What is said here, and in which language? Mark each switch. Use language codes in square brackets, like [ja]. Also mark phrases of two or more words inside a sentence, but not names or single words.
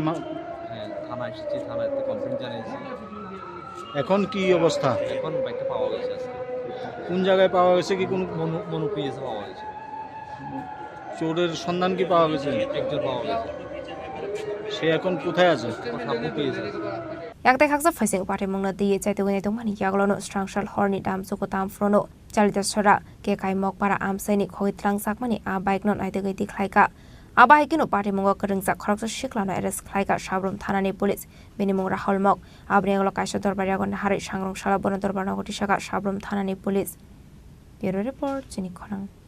[bn] হ্যাঁ, থানায় এসেছি, থানায় কমপ্লেন জানিয়েছি। এখন কি অবস্থা? এখন বাইকটা পাওয়া গেছে আজকে। কোন জায়গায় পাওয়া গেছে? কি কোন মনু পিএসে পাওয়া গেছে। চোরের সন্ধান কি পাওয়া গেছে? একজন পাওয়া গেছে। সে এখন কোথায় আছে? সাবরুম পিএসে। [trp] yakte khaksa faising party mungna teye chaitogoi nei to mani yaglono strangshal horni dam choko tam frono chalita sora ke kai mok para amsaini khogitlang sakmani a bike non aitegoi tikhlaika Aba hikino party mungo kerengsa khoroksa shiklano arrest khlaika sabrom thanani police bini mung Rahul mok abni aglo kaisa dorbar yagon harai sangrong sala bono dorbar nogoti saka sabrom thanani [en] police bureau report [trp] Chini Khorang